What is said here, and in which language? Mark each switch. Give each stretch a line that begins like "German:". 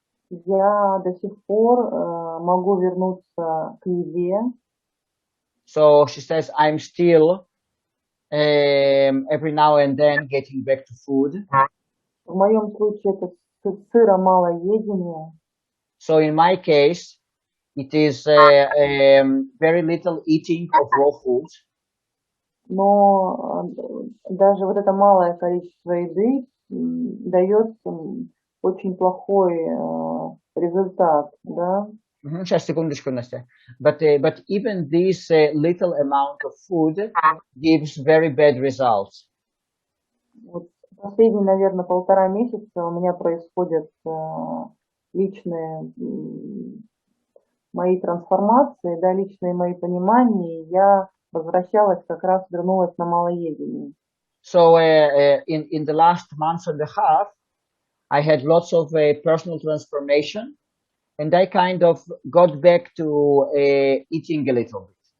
Russian: Я до сих пор могу вернуться к еде.
English: So she says, I'm still every now and then getting back to food.
Russian: В моем случае это сыромалоедение.
English: So in my case, it is very little eating of raw food.
Russian: Но даже вот это малое количество еды дает очень плохой результат, да? Сейчас, секундочку, Настя.
English: But even this little amount of food gives very bad results.
Russian: Вот Последние, наверное, 1,5 месяца у меня происходят личные мои трансформации, да, личные мои понимания. И я возвращалась, как раз вернулась на малоедение.
English: So in the last month and a half, I had lots of personal transformation, and I kind of got back to eating a little bit.